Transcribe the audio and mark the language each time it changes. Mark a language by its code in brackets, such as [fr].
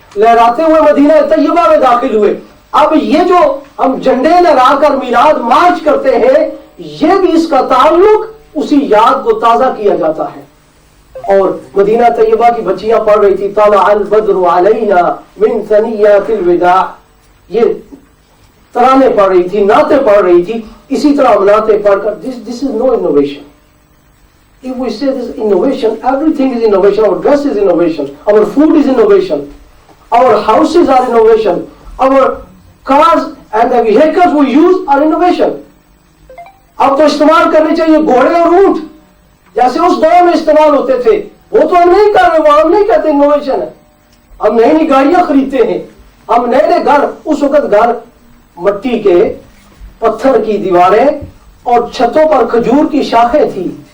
[hi] लहराते हुए मदीना तैयबा में दाखिल हुए। अब ये जो हम झंडे लहरा कर मिलाद मार्च करते हैं, ये भी इसका ताल्लुक उसी याद को ताजा किया जाता है। और मदीना तैयबा की बच्चियां पढ़ रही थी, [ar] ताला अल बद्रु अलैना मिन सनियातिल विदा, [hi] ये तराने पढ़ रही थी, नाते पढ़ रही थी। इसी तरह हम नाते पढ़कर, [en] This is no innovation. If we say this innovation, everything is innovation. Our dress is innovation, our food is innovation, our houses are innovation, our cars and the vehicles we use are innovation. [hi] अब तो इस्तेमाल करने चाहिए घोड़े और ऊंट, जैसे उस दौर में इस्तेमाल होते थे। वो तो हम नहीं कर रहे, वो हम नहीं कहते इनोवेशन है। हम नई नई गाड़ियां खरीदते हैं, हम नए नए घर, उस वक्त घर मट्टी के, पत्थर की दीवारें और छतों पर खजूर की शाखें थी।